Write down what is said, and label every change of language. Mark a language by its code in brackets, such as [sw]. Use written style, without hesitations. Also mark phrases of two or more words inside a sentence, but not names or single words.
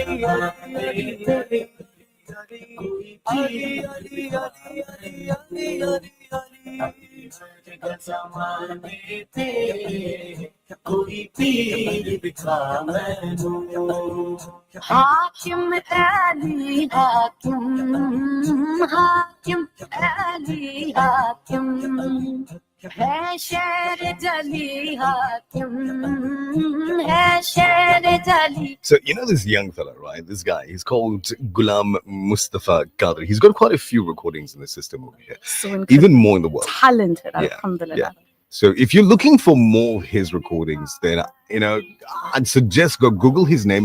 [pa] علی علی علی علی علی گڑھ زمانے دے کوئی پیر دکھا مینوں حاکم علی حاکم حاکم علی حاکم ہے شیر جلی حاکم ہے شیر جلی. [en] So, you know this young fella, right? This guy, he's called Ghulam Mustafa Qadri. He's got quite a few recordings in the system over here, So incredible. even more in the world. Talented, Yeah, alhamdulillah. yeah. So if you're looking for more of his recordings, then, I'd suggest go Google his name.